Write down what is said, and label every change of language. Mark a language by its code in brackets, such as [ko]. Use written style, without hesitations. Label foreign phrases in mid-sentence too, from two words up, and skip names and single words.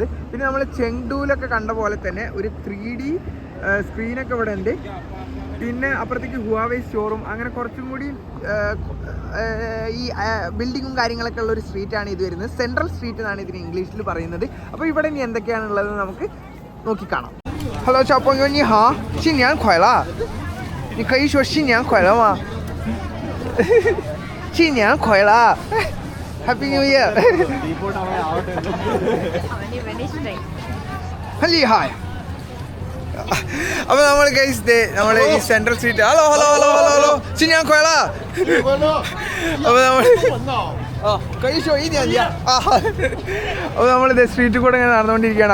[ml] പിന്നെ നമ്മൾ ചെങ്ഡൂലൊക്കെ കണ്ട പോലെ തന്നെ ഒരു 3D സ്ക്രീനൊക്കെ ഇവിടെ ഉണ്ട്. പിന്നെ അപ്പുറത്തേക്ക് ഹുവാവേ സ്റ്റോറും അങ്ങനെ കുറച്ചും കൂടി ഈ ബിൽഡിങ്ങും കാര്യങ്ങളൊക്കെ ഉള്ള ഒരു സ്ട്രീറ്റാണ് ഇത് വരുന്നത്. സെൻട്രൽ സ്ട്രീറ്റ് എന്നാണ് ഇതിന് ഇംഗ്ലീഷിൽ പറയുന്നത്. അപ്പോൾ ഇവിടെ ഇനി എന്തൊക്കെയാണുള്ളത് നമുക്ക് നോക്കിക്കാണാം. [zh] ഹലോ 小朋友你好，新年快乐！你可以说新年快乐吗？新年快乐 ！ [en] Happy New Year！ [zh] 很厉害。 [ml] അപ്പോൾ നമ്മൾ ഗൈസ് നമ്മൾ ഈ സെൻട്രൽ സ്ട്രീറ്റ് ഹലോ ഹലോ ഹലോ ഹലോ ഹലോ ചിന്യാൻ കൊയല അപ്പോൾ നമ്മൾ അപ്പോൾ നമ്മളിത് സ്ട്രീറ്റിൽ കൂടെ ഇങ്ങനെ നടന്നുകൊണ്ടിരിക്കുകയാണ്.